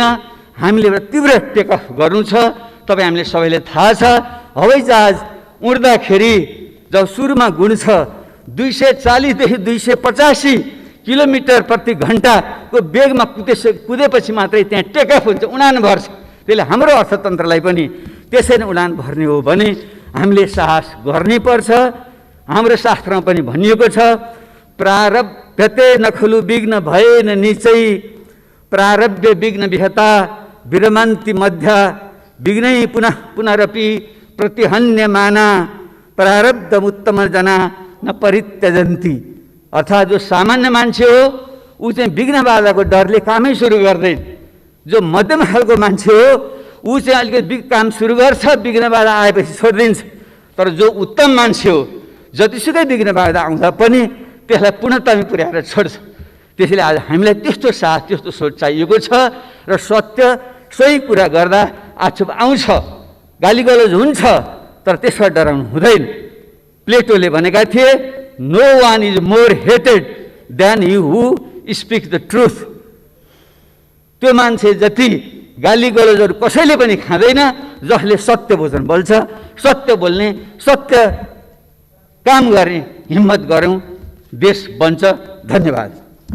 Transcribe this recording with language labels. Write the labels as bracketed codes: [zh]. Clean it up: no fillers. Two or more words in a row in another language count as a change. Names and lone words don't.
[ne] हामीले एउटा तीव्र टेकअफ गर्नु छ। तपाईँ हामीले सबैले थाहा छ, हवाईजहाज उड्दाखेरि जब सुरुमा गुण छ 240 देखि 285 किलोमिटर प्रति घन्टाको वेगमा कुदेपछि मात्रै त्यहाँ टेकअफ हुन्छ, उडान भर्छ। त्यसले हाम्रो अर्थतन्त्रलाई पनि त्यसरी उडान भर्ने हो भने हामीले साहस गर्नै पर्छ। [sa] हाम्रो शास्त्रमा पनि भनिएको छ, प्रारब्धते नखलु विघ्न भएन निचै, प्रारब्ध विघ्न विहता विरमन्ति मध्य, विघ्नै पुनः पुनरपि प्रतिहन्यमाना, प्रारब्धम उत्तम जना न परित्यजन्ति। [ne] अर्थात् जो सामान्य मान्छे हो ऊ चाहिँ विघ्न बाधाको डरले कामै सुरु गर्दैन। जो मध्यम खालको मान्छे हो ऊ चाहिँ अलिकति काम सुरु गर्छ, विघ्न बाधा आएपछि छोडिदिन्छ। तर जो उत्तम मान्छे हो जतिसुकै विघ्न बाधा आउँदा पनि त्यसलाई पूर्णतामा पुर्याएर छोड्छ। त्यसैले आज हामीलाई त्यस्तो साथ, त्यस्तो सोच चाहिएको छ। र सत्य सोही कुरा गर्दा आक्षेप आउँछ, गालीगलोज हुन्छ, तर त्यसबाट डराउनु हुँदैन। प्लेटोले भनेका थिए, [en] no one is more hated than you who speak the truth. [ne] त्यो मान्छे जति गाली गलोजहरू कसैले पनि खाँदैन जसले सत्य वचन बोल्छ। सत्य बोल्ने, सत्य काम गर्ने हिम्मत गरौँ, देश बन्छ। धन्यवाद।